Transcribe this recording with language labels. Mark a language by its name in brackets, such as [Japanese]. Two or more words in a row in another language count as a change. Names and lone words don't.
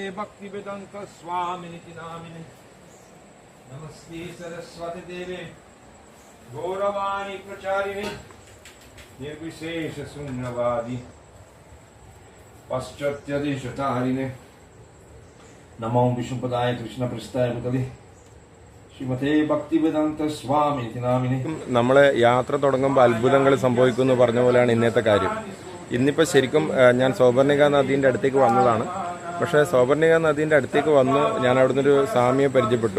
[Sanskrit] भक्तिवेदांत स्वामिनिति नामिने नमस्ते सरस्वती देवे गौरवाणी प्रचारिणे निर्विशेष शून्यवादी पाश्चात्यदेशतारिणे नमो विष्णुपदाय कृष्णप्रस्थाय भूतले ശ്രീമതേ ഭക്തിവേദാന്ത സ്വാമിനിതി നാമിനെ. [Malayalam] നമ്മളെ യാത്ര തുടങ്ങുമ്പോൾ അത്ഭുതങ്ങൾ സംഭവിക്കുമെന്ന് പറഞ്ഞ പോലെയാണ് ഇന്നത്തെ കാര്യം. ഇന്നിപ്പോൾ ശരിക്കും ഞാൻ സൗപർണിക നദീൻ്റെ അടുത്തേക്ക് വന്നതാണ്. പക്ഷേ സൗപർണിക നദീൻ്റെ അടുത്തേക്ക് വന്ന് ഞാൻ അവിടുന്ന് ഒരു സ്വാമിയെ പരിചയപ്പെട്ടു.